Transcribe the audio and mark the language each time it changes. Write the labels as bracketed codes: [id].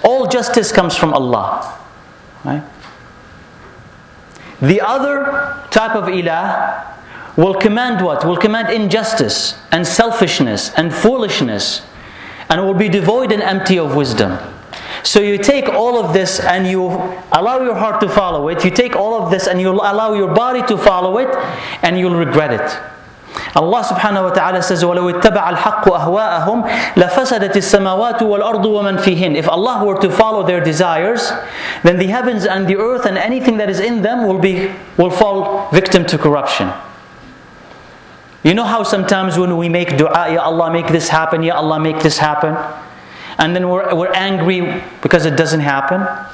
[en] All justice comes from Allah. Right? The other type of ilah will command what? Will command injustice and selfishness and foolishness, and will be devoid and empty of wisdom. So you take all of this and you allow your heart to follow it. You take all of this and you allow your body to follow it, and you'll regret it. Allah subhanahu wa ta'ala says, [ar] وَلَوْ اتَّبَعَ الْحَقُّ أَهْوَاءَهُمْ لَفَسَدَتِ السَّمَاوَاتُ وَالْأَرْضُ وَمَنْ فِيهِنْ. [en] If Allah were to follow their desires, then the heavens and the earth and anything that is in them will fall victim to corruption. You know how sometimes when we make dua, Ya Allah, make this happen, Ya Allah, make this happen, and then we're angry because it doesn't happen?